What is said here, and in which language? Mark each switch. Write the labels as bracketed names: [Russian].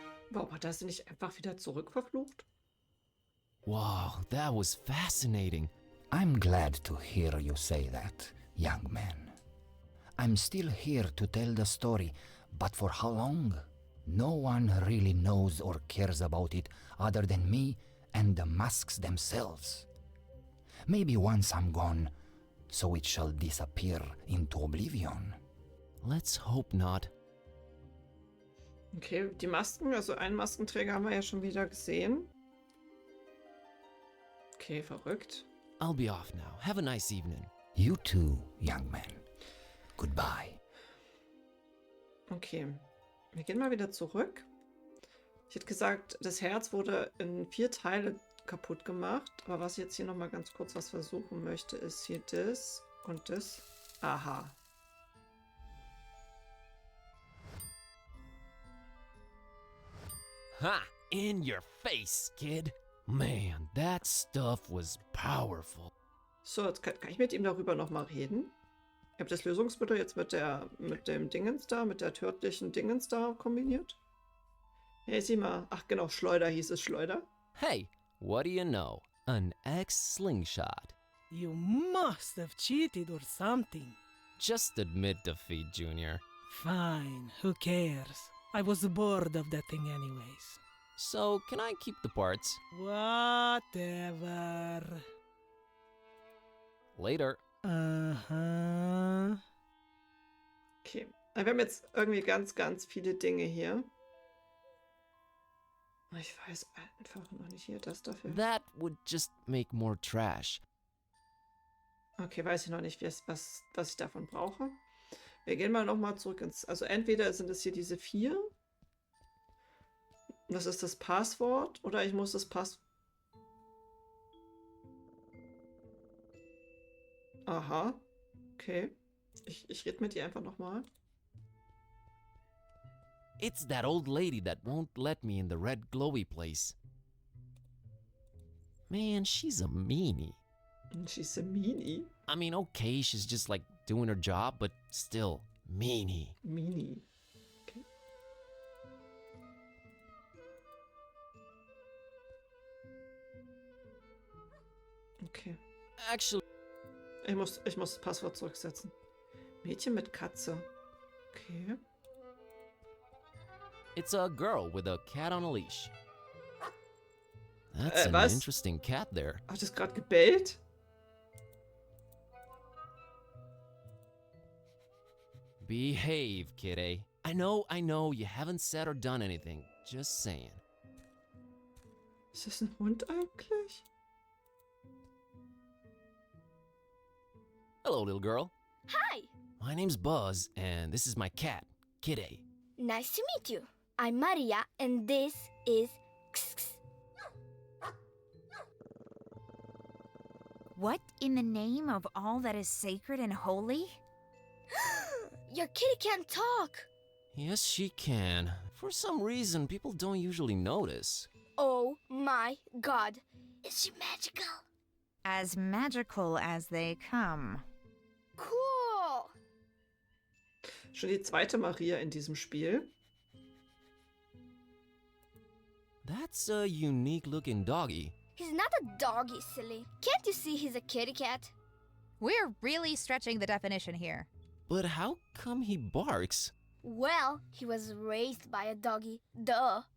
[German] Warum hat er sie nicht einfach wieder zurückverflucht? [English] Wow, that was fascinating. I'm glad to hear you say that, young man. I'm still here to tell the story, but for how long? No one really knows or cares about it other than me and the masks themselves. Maybe once I'm gone, so it shall disappear into oblivion. Let's hope not. [German] Okay, die Masken, also einen Maskenträger haben wir ja schon wieder gesehen. Okay, verrückt. [English] I'll be off now. Have a nice evening. You too, young man. Goodbye. [German] Okay, wir gehen mal wieder zurück. Ich hätte gesagt, das Herz wurde in 4 Teile kaputt gemacht. Aber was ich jetzt hier nochmal ganz kurz was versuchen möchte, ist hier das und das. Aha. [English] Ha! In your face, kid. Man, that stuff was powerful. [German] So, jetzt kann ich mit ihm darüber nochmal reden. Ich habe das Lösungsmittel jetzt mit dem Dingens da, mit der tödlichen Dingens da kombiniert. Hey, sieh mal. Ach genau, Schleuder hieß es, Schleuder. [English] Hey, what do you know? An ex-slingshot. You must have cheated or something. Just admit defeat, Junior. Fine, who cares? I was bored of that thing anyways. So, can I keep the parts? Whatever. Later. Uh-huh. Okay. [German] Wir haben jetzt irgendwie ganz, ganz viele Dinge hier. Ich weiß einfach noch nicht hier das dafür. [English] That would just make more trash. [German] Okay, weiß ich noch nicht, was ich davon brauche. Wir gehen mal nochmal zurück ins... Also entweder sind es hier diese 4. Das ist das Passwort. Oder ich muss das Aha. Okay. Ich rede mit ihr einfach nochmal. [English] It's that old lady that won't let me in the red glowy place. Man, she's a meanie. She's a meanie. I mean, okay, she's just like doing her job, but still, meanie. Meanie. Okay. Okay. Actually, [German] Ich muss das Passwort zurücksetzen. Mädchen mit Katze. Okay. [English] it's a girl with a cat on a leash. That's an [German] was? [English] interesting cat there. [German] Hat es gerade gebellt? [English] Behave, kitty. I know, you haven't said or done anything. Just saying. [German] Ist das ein Hund eigentlich? [English] Hello, little girl. Hi, My name's Buzz, and this is my cat, Kitty. nice to meet you. I'm Maria, and this is What in the name of all that is sacred and holy? Your kitty can't talk. Yes, she can. For some reason, people don't usually notice. Oh my god. Is she magical? As magical as they come. Cool. [German] Schon die zweite Maria in diesem Spiel. [English] That's a unique-looking doggy. He's not a doggy, silly. Can't you see he's a kitty cat? We're really stretching the definition here. But how come he barks? Well, he was raised by a doggy. Duh.